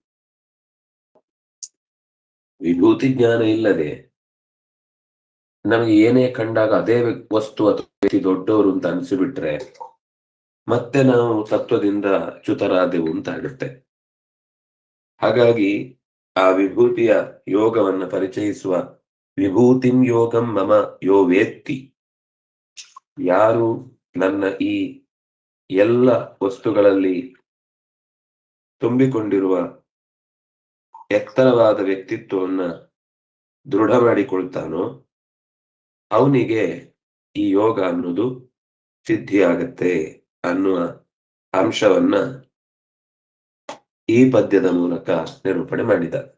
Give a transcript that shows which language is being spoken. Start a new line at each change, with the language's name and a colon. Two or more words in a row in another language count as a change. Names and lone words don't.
Kannada: ವಿಭೂತಿ ಜ್ಞಾನ ಇಲ್ಲದೆ ನಮಗೆ ಏನೇ ಕಂಡಾಗ ಅದೇ ವಸ್ತು ಅಥವಾ ವ್ಯಕ್ತಿ ದೊಡ್ಡವರು ಅಂತ ಅನಿಸಿಬಿಟ್ರೆ ಮತ್ತೆ ನಾವು ತತ್ವದಿಂದ ಚ್ಯುತರಾದೆವು ಅಂತ ಆಗುತ್ತೆ. ಹಾಗಾಗಿ ಆ ವಿಭೂತಿಯ ಯೋಗವನ್ನು ಪರಿಚಯಿಸುವ
Sanskrit: ವಿಭೂತಿಂ ಯೋಗಂ ಮಮ ಯೋ ವೇತ್ತಿ,
Kannada: ಯಾರು ನನ್ನ ಈ ಎಲ್ಲ ವಸ್ತುಗಳಲ್ಲಿ ತುಂಬಿಕೊಂಡಿರುವ ಎತ್ತರವಾದ ವ್ಯಕ್ತಿತ್ವವನ್ನ ದೃಢ ಮಾಡಿಕೊಳ್ತಾನೋ ಅವನಿಗೆ ಈ ಯೋಗ ಅನ್ನೋದು ಸಿದ್ಧಿಯಾಗತ್ತೆ ಅನ್ನುವ ಅಂಶವನ್ನ ಈ ಪದ್ಯದ ಮೂಲಕ ನಿರೂಪಣೆ ಮಾಡಿದ.